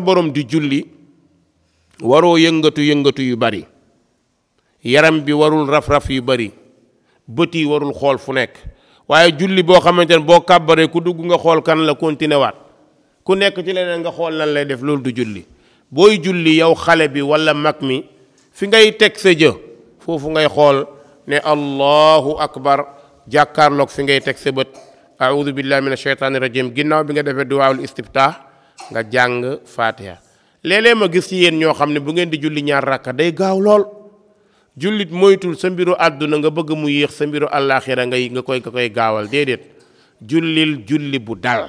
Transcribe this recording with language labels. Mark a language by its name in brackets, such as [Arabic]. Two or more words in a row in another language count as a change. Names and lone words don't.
[Wolof] borom di julli waroo yëngatu yu bari yaram bi warul raf-raf yu bari bët yi warul xool fu nekk waaye julli boo xamante ne boo kàbbaree ku dugg nga xool kan la continuer waat ku nekk ci leneen nga xool lan lay def loolu du julli booy julli yow xale bi wala mag mi fi ngay teg sa jë foofu ngay xool ne [Arabic] الله أكبر [Wolof] jàkkaarloog fi ngay teg sa bët [Arabic] أعوذ بالله من الشيطان الرجيم [Wolof] ginnaaw bi nga defee [Arabic] دعاء الاستفتاح [Wolof] nga jàng fatiha léeg-léeg ma gis ci yéen ñoo xam ne bu ngeen di julli ñaar rakka day gaaw lool. jullit moytul sa mbiru àdduna nga bëgg mu yéex sa mbiru àllaaxira nga koy gaawal déedéet. jullil julli bu dal.